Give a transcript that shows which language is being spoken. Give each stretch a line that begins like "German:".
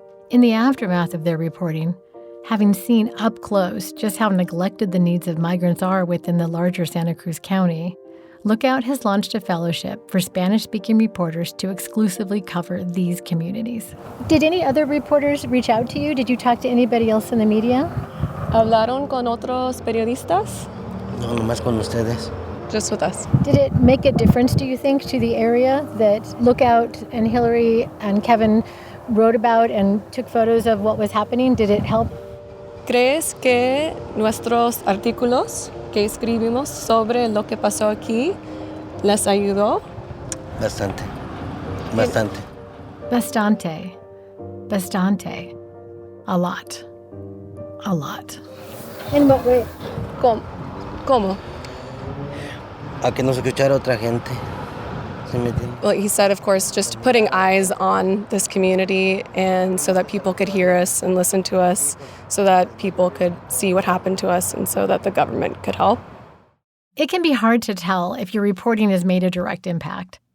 English: In the aftermath of their reporting, having seen up close just how neglected the needs of migrants are within the larger Santa Cruz County, Lookout has launched a fellowship for Spanish-speaking reporters to exclusively cover these communities. Did any other reporters reach out to you? Did you talk to anybody else in the media?
Spanish: ¿Hablaron con otros periodistas? No, nomás con ustedes.
English: Just with us. Did it make a difference, do you think, to the area that Lookout and Hillary and Kevin wrote about and took photos of what was happening? Did it help?
Spanish: ¿Crees que nuestros artículos que escribimos sobre lo que pasó aquí les ayudó? Bastante. Bastante. Bastante. Bastante.
English: A lot. A lot. In what way?
Spanish: ¿Cómo? a que no se escuchara otra gente. ¿Sí me entiende?
English: Well, he said, of course, just putting eyes on this community and so that people could hear us and listen to us, so that people could see what happened to us and so that the government could help. It can be hard to tell if your reporting has made a direct impact.